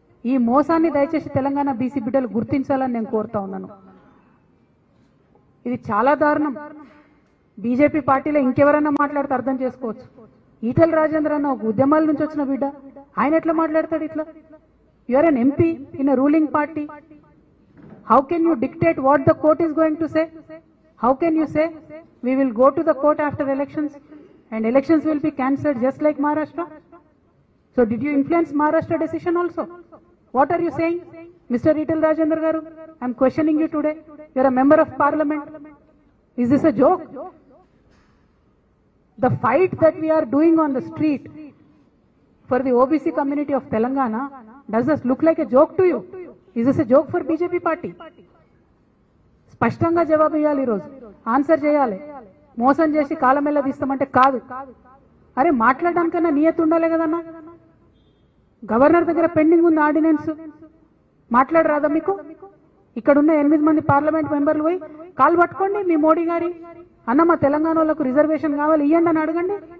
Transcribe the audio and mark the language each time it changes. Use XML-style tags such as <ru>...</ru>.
<te>ఈ మోసాన్ని దయచేసి తెలంగాణ బీసీ బిడ్డలు గుర్తించాలని నేను కోరుతా ఉన్నాను. ఇది చాలా దారుణం. బీజేపీ పార్టీలో ఇంకెవరన్నా మాట్లాడితే అర్థం చేసుకోవచ్చు. ఈటల రాజేంద్ర అన్న ఒక ఉద్యమాల నుంచి వచ్చిన బిడ్డ, ఆయన ఎట్లా మాట్లాడతాడు ఇట్లా?</te> <en>You are an MP in a ruling party. How can you dictate what the court is going to say? How can you say we will go to the court after elections and elections will be cancelled just like Maharashtra? So did you influence Maharashtra decision also? What are you saying, Mr. Ital Rajendra Garu? I am questioning you today. You are a member of parliament. Is this a joke? The fight that we are doing on the street for the OBC community of Telangana, does this look like a joke to you? Is this a joke for BJP party?</en> <te>స్పష్టంగా జవాబు ఇవ్వాలి, ఈరోజు answer చేయాలి. మోసం చేసి కాలమెల్ల తీస్తామంటే కాదు. అరే మాట్లాడడానికన్నా నియత ఉండాలి కదన్నా. గవర్నర్ దగ్గర పెండింగ్ ఉంది ఆర్డినెన్స్, మాట్లాడరాదా మీకు? ఇక్కడ ఉన్న 8 మంది పార్లమెంట్ మెంబర్లు పోయి కాలు పట్టుకోండి మీ మోడీ గారి, అన్న మా తెలంగాణ వాళ్ళకు రిజర్వేషన్ కావాలి ఇవ్వండి అని అడగండి.</te>